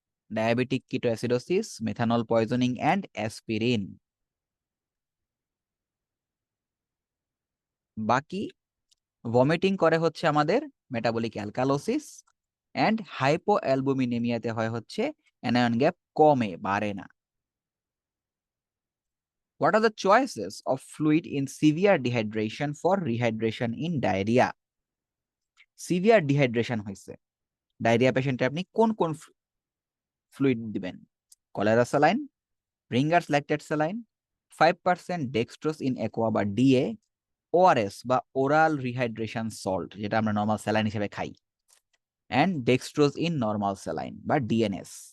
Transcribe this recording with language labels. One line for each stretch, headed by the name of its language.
English: Diabetic ketoacidosis, methanol poisoning and aspirin.
Bangla: বাকি vomiting করে হচ্ছে আমাদের মেটাবলিক অ্যালকালোসিস, অ্যান্ড হাইপোঅ্যালবুমিনেমিয়াতে হয় হচ্ছে অ্যানায়ন গ্যাপ কমে, বাড়ে না।
English: What are the choices of fluid in severe dehydration for rehydration in diarrhea?
Bangla: Severe dehydration হয়েছে, ডায়রিয়া পেশেন্টে আপনি কোন কোন ফ্লুইড দিবেন? Cholera saline, Ringer's lactate saline, 5% dextrose in aqua বা ডিএ, ওআরএস বা ওরাল রিহাইড্রেশন সল্ট যেটা আমরা নর্মাল স্যালাইন হিসেবে খাই, and dextrose in normal saline বা ডিএনএস।